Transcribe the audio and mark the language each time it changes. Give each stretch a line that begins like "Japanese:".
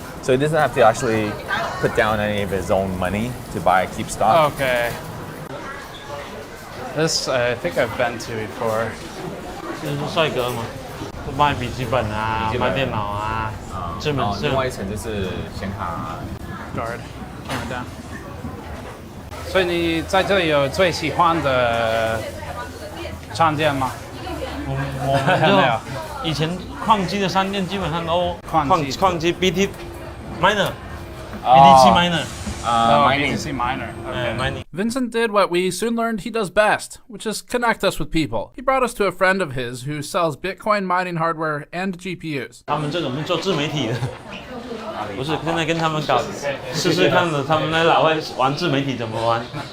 English: So he doesn't have to actually put down any of his own money to keep stock. Okay. This I think I've been to before.
Chinese: 这是帅哥嘛，卖笔记本啊，卖电脑啊，这门另外一层就是显卡。
English: Guard, turn it down.
Chinese: 所以你在这里有最喜欢的商店吗？我就以前矿机的商店基本上都矿机 BT miner。BTC miner.
English: BTC miner. Okay. Mining. Vincent did what we soon learned he does best, which is connect us with people. He brought us to a friend of his who sells Bitcoin mining hardware and GPUs.
Chinese: 他们这种是做自媒体的，不是现在跟他们搞试试看的，他们那老外玩自媒体怎么玩。